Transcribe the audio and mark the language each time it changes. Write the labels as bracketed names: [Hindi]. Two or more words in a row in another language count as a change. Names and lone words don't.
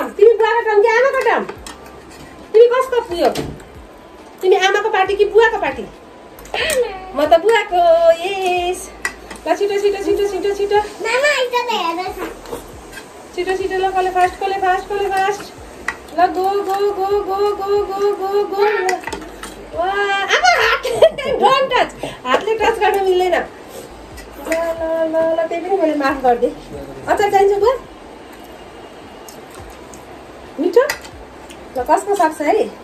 [Nepali] तिमी बुवाको टर्म कि आमाको टर्म? तिमी कसको पुग्यो? तिमी आमाको पार्टी कि बुवाको पार्टी? म त बुवाको। यस ल छिटो छिटो छिटो छिटो छिटो छिटो छिटो। ल कसले फास्ट कसले फास्ट कसले फास्ट। [English] ल go go go go go go go go. [Nepali] वाह आमा हात [English] don't touch, [Nepali] हातले टच गर्न मिल्दैन। ल ल ल ल त्यही पनि मैले माफ गरिदिएँ। अचार चाहिन्छ बुवा? मिठो? ल कसको सक्छ है?